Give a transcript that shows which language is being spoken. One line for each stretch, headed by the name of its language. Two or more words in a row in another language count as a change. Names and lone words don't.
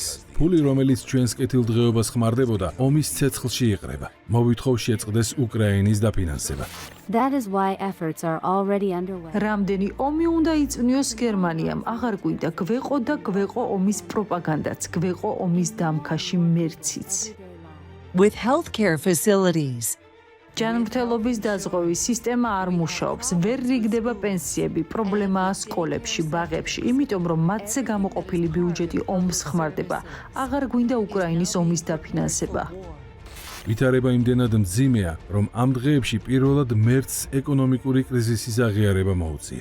Georgian: ფული, რომელიც ჩვენს კეთილდღეობას ხმარდებოდა, ომის ცეცხლში იყრება. მოვითხოვ შეწყდეს უკრაინის დაფინანსება. რამდენი ომი უნდა იწვნიოს გერმანიამ, აღარ გვინდა გვეყო და გვეყო ომის პროპაგანდაც, გვეყო ომის დამქაში მერციც.
English: With healthcare facilities.
Georgian: ჯანმრთელობის დაზღვევის სისტემა არ მუშაობს, ვერ რიგდება პენსიები, პრობლემაა სკოლებში, ბაღებში, იმიტომ რომ მათზე გამოყოფილი ბიუჯეტი ომს ხმარდება. აღარ გვინდა უკრაინის ომის დაფინანსება. ვითარება იმდენად მძიმეა, რომ ამ დღეებში პირველად მერცს ეკონომიკური კრიზისის აღიარება მოუწია.